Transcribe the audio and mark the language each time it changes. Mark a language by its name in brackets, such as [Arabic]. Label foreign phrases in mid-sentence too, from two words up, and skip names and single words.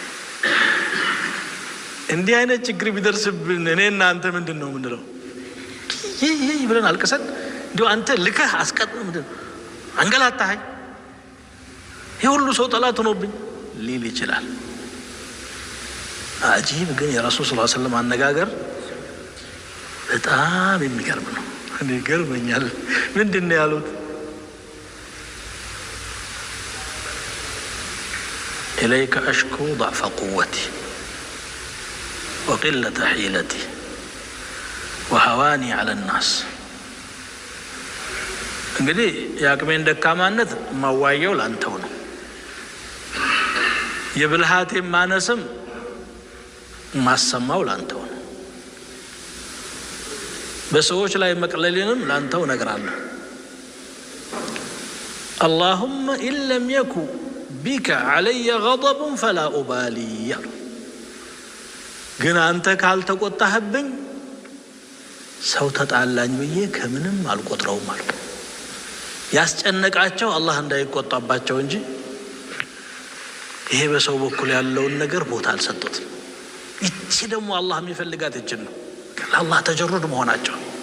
[Amharic] እንዲህ አይነት ችግር ቢደርስብን እኔና አንተ ምንድነው ምንድነው ይሄ ብለን አልቀሰን እንዲሁ አንተ ልከህ አስቀጥም ምንድነው አንገላታኸኝ የሁሉ ሰው ጠላት ሆኖብኝ ሊል ይችላል። አጂብ ግን የረሱል [Arabic] صلى الله عليه وسلم [Amharic] አነጋገር በጣም የሚገርም ነው። እኔ ገርመኛል። ምንድነው ያሉት? [Arabic] إليك أشكو ضعف قوتي وقلة حيلتي وهواني على الناس [Amharic] እንግዲህ የአቅሜን ደካማነት ማዋየው ላንተው ነው። የብልሃቴን ማነስም ማሰማው ላንተው ነው። በሰዎች ላይ መቅለሌንም ላንተው ነግራለሁ። [Arabic] اللهم إن لم يكن بك علي غضب فلا أبالي [Amharic] ግን አንተ ካልተቆጣህብኝ ሰው ተጣላኝ ብዬ ከምንም አልቆጥረውም አሉ። ያስጨነቃቸው አላህ እንዳይቆጣባቸው እንጂ ይሄ በሰው በኩል ያለውን ነገር ቦታ አልሰጡትም። እቺ ደግሞ አላህ የሚፈልጋት እጅ ነው። ለአላህ ተጀሩድ መሆናቸው